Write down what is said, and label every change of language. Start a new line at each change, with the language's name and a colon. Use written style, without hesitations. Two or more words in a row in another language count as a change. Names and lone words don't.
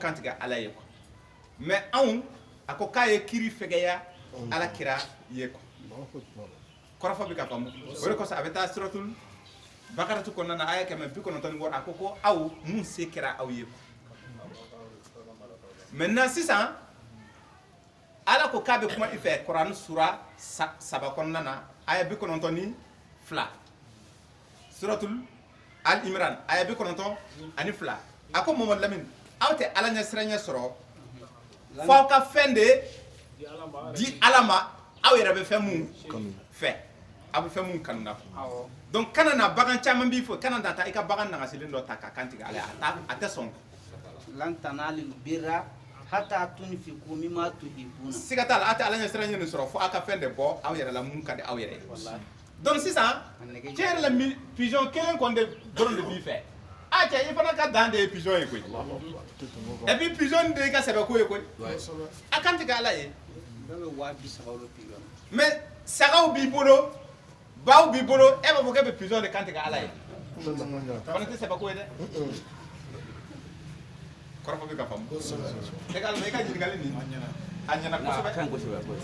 Bambara: kantigɛ ala ye
French: quoi mais
Bambara: anw a ko k'a ye kiri fɛgɛya ala kira ye quoi kɔrɔfɔ bɛ ka faamu o de kosɔn a bɛ taa suratul bakaratu kɔnɔna na aya 196 a ko aw mun se kɛra aw ye maintenant sisan ala ko k'a bɛ kuma i fɛ kuran sura 3 kɔnɔna na aya 92 suratul al imran aya 92 a ko Mamadu Lamini aw tɛ ala ɲɛ siranya sɔrɔ f'aw ka fɛn de di ala ma aw yɛrɛ bɛ fɛn mun fɛ aw bɛ fɛn mun kanu na donc kana na bagan caman b'i fɔ kana na taa i ka bagan nagasilen dɔ ta ka kantigɛ ale a tɛ sɔn
Arabic: لن تنالوا البر حتى تنفقوا مما تحبون
Bambara: siga t'a la a tɛ ala ɲɛ siranya nin sɔrɔ fo aw ka fɛn de bɔ aw yɛrɛ la mun ka di aw yɛrɛ ye donc sisan cɛ yɛrɛ la pigeon kelen kɔni de dɔrɔn de b'i fɛ a cɛ i fana ka dan de ye pigeon ye koyi
French: et puis pigeon
Bambara: de ka sɛbɛ ko ye koyi a kan tigɛ ala ye mais sagaw b'i bolo baw b'i bolo e b'a fɔ k'e bɛ pigeon de kan tigɛ ala ye fana tɛ sɛbɛ ko ye dɛ kɔrɔfɔ bɛ ka faamu e ka ɲininkali nin a ɲɛna kosɛbɛ